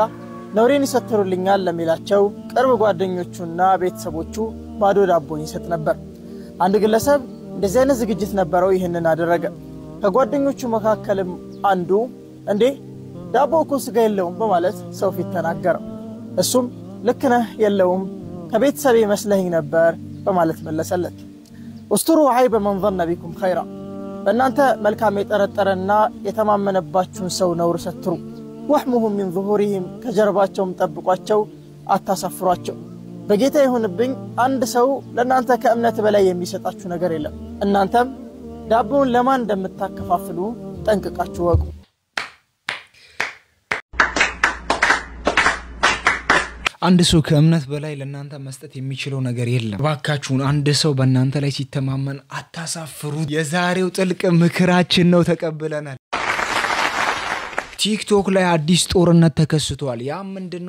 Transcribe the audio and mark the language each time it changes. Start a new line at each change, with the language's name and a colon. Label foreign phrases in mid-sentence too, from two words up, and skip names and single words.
Amharic: ነውሬን ይሰትሩልኛል ለሚላቸው ቅርብ ጓደኞቹና ቤተሰቦቹ ባዶ ዳቦን ይሰጥ ነበር። አንድ ግለሰብ እንደዚህ አይነት ዝግጅት ነበረው። ይሄንን አደረገ። ከጓደኞቹ መካከልም አንዱ እንዴ ዳቦ እኮ ስጋ የለውም በማለት ሰው ፊት ተናገረ። እሱም ልክ ነህ የለውም ከቤተሰብ መስለኝ ነበር በማለት መለሰለት።
Arabic: واستروا عيب من ظن بكم خيرا
Amharic: በእናንተ መልካም የጠረጠረና የተማመነባችሁን ሰው ነውር ሰትሩ።
Arabic: واحموهم من ظهورهم
Amharic: ከጀርባቸውም ጠብቋቸው አታሳፍሯቸው። በጌታ ይሁንብኝ አንድ ሰው ለእናንተ ከእምነት በላይ የሚሰጣችሁ ነገር የለም። እናንተም ዳቦውን ለማን እንደምታከፋፍሉ ጠንቅቃችሁ ወቁ። አንድ ሰው ከእምነት በላይ ለእናንተ መስጠት የሚችለው ነገር የለም። ባካችሁን አንድ ሰው በእናንተ ላይ ሲተማመን አታሳፍሩት። የዛሬው ጥልቅ ምክራችን ነው ተቀብለናል። ቲክቶክ ላይ አዲስ ጦርነት ተከስቷል። ያ ምንድነው?